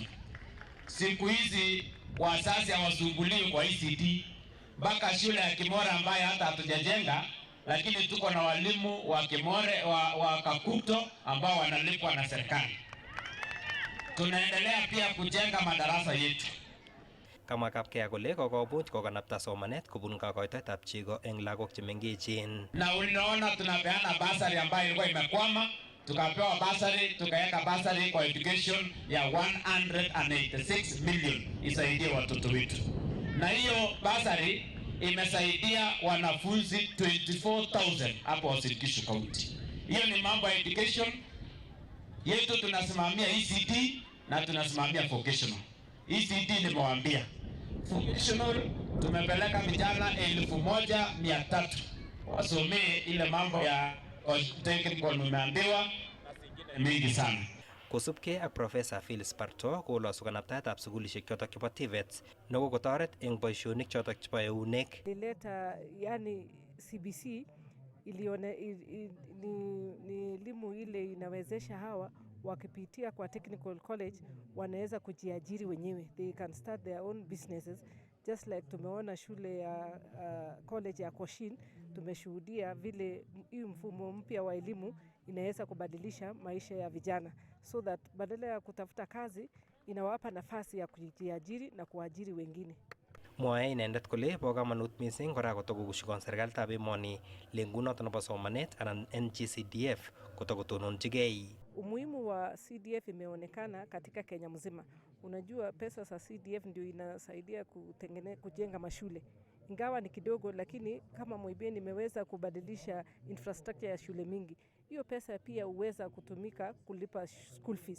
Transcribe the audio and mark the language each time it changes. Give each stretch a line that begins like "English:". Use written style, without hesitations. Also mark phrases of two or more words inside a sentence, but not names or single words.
Swahili: Siku hizi wazazi hawasumbuliwi kwa ECD mpaka shule ya Kimore ambayo hata hatujajenga, lakini tuko na walimu wa Kimore wa Kakuto ambao wanalipwa na serikali. Tunaendelea pia kujenga madarasa yetu.
Kalenjin: Kama Kapkeya kole kokobuch kokanapta somanet kobun kakoitoetab chego eng lagok chemengechen.
Swahili: Na unaona tunapeana basari ambayo ilikuwa imekwama, tukapewa basari, tukaweka basari kwa education ya 186 million isaidie watoto wetu. Na hiyo basari imesaidia wanafunzi 24,000 hapo Uasin County. Hiyo ni mambo ya education yetu. Tunasimamia ECD na tunasimamia vocational. ECD nimewaambia vocational tumepeleka vijana 1,300 wasomee ile mambo ya technical, nimeambiwa mingi sana.
Kalenjin: Kosubkei ak Professor Phyllis Barto kolosu kanaptaetab sukulishek chotok chebo TVET nekokotoret eng boisionik chotok chebo eunek.
Swahili: Ilileta yani CBC ni elimu ile inawezesha hawa wakipitia kwa technical college wanaweza kujiajiri wenyewe.
English: They can start their own businesses just like
Swahili: tumeona shule ya college ya Koshin, tumeshuhudia vile hii mfumo mpya wa elimu inaweza kubadilisha maisha ya vijana,
English: so that
Swahili: badala ya kutafuta kazi inawapa nafasi ya kujiajiri na kuajiri wengine.
Kalenjin: Mwae inendet kole bo kamanut mising kora kotokokushikon serikalitab emoni lengunoto nebo somanet anan NGCDF kotokotononchigei.
Swahili: Umuhimu wa CDF imeonekana katika Kenya mzima. Unajua pesa za CDF ndio inasaidia kujenga mashule. Ingawa ni kidogo, lakini kama Moiben imeweza kubadilisha infrastructure ya shule mingi, hiyo pesa pia huweza kutumika kulipa
English: school fees.